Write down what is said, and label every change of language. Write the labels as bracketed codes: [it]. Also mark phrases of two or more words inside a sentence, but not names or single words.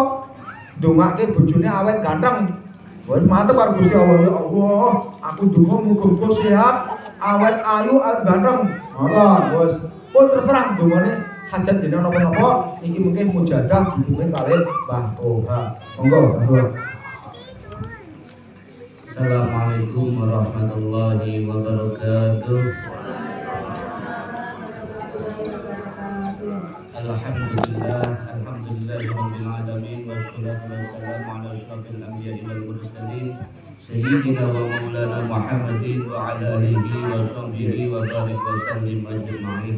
[jv] Ndongake bojone awet ganteng. Wis mantep karo Gusti Allah. Ya Allah, aku ndonga muga-muga sehat, awet ayu, awet ganteng. Ngoten, wis. Pun terserah ndongane hajat jenengan napa-napa, iki mungkin mujadah dipimpin kalih Mbah Toha. Monggo. [ar] السلام عليكم ورحمة الله وبركاته. الحمد لله رب العالمين والصلاة والسلام على أشرف الأنبياء والمرسلين سيدنا ومولانا محمد وعلى آله وصحبه وبارك وسلم أجمعين.